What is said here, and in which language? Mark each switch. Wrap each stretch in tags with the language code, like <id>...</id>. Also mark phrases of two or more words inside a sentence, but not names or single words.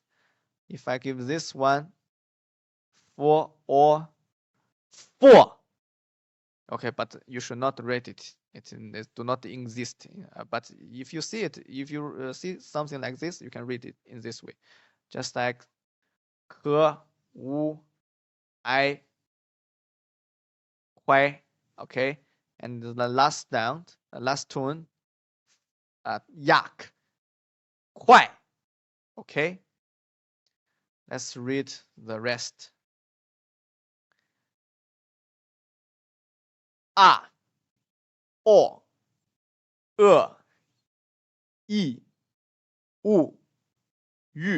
<en>If I give this one 4 or 4, okay, but you should not rate it. It do not exist. But if you see it, if you see something like this, you can read it in this way, just like ke, wu, ai, huai. Okay, and the last sound, the last tone, yak, huai. Okay, let's read the rest. A, o, i, u, yu.</en>